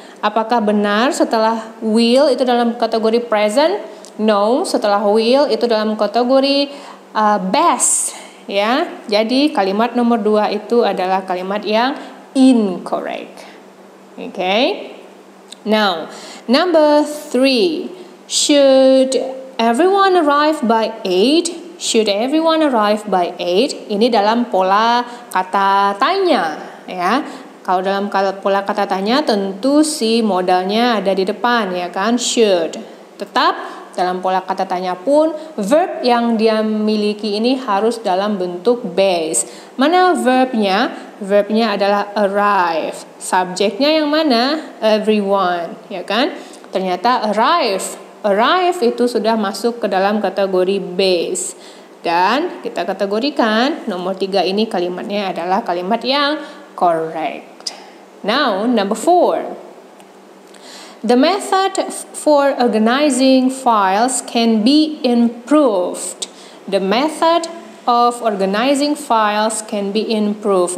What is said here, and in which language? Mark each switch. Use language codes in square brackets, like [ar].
[id] Apakah benar setelah will itu dalam kategori present? No, setelah will itu dalam kategori best, ya. Jadi kalimat nomor 2 itu adalah kalimat yang incorrect. [en] Okay. Now, number 3. Should everyone arrive by 8? Should everyone arrive by 8? [id] Ini dalam pola kata tanya, ya. Kalau dalam pola kata tanya tentu si modalnya ada di depan, ya kan? Should. Tetap dalam pola kata tanya pun verb yang dia miliki ini harus dalam bentuk base. Mana verbnya? Verbnya adalah arrive. Subjeknya yang mana? Everyone, ya kan? Ternyata arrive itu sudah masuk ke dalam kategori base. Dan kita kategorikan nomor 3 ini kalimatnya adalah kalimat yang correct. [en] Now, number 4. The method for organizing files can be improved. The method of organizing files can be improved.